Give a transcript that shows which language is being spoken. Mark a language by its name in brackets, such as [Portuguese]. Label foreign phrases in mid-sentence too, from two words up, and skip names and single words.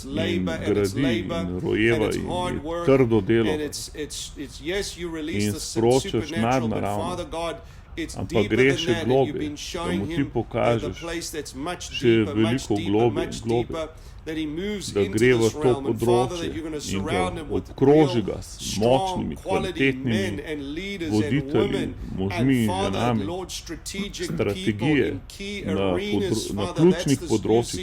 [English] in labor and it's [Slovenian] gradi [English] labor [Slovenian] in rojeva [English] and it's [Slovenian] in [English] hard [Slovenian] je [English] work [Slovenian] trdo delo [English] and it's yes, you release [Slovenian] in [English] the [Slovenian] sproščaš [English] supernatural, but [Slovenian] nadnaravno. [English] Father God, [Slovenian] ampak greš še globlje, da mu ti pokažeš še veliko globlje, da gre v to področje in da obkroži ga s močnimi, kvalitetnimi voditelji, možmi in ženami, strategije na ključnih področjih.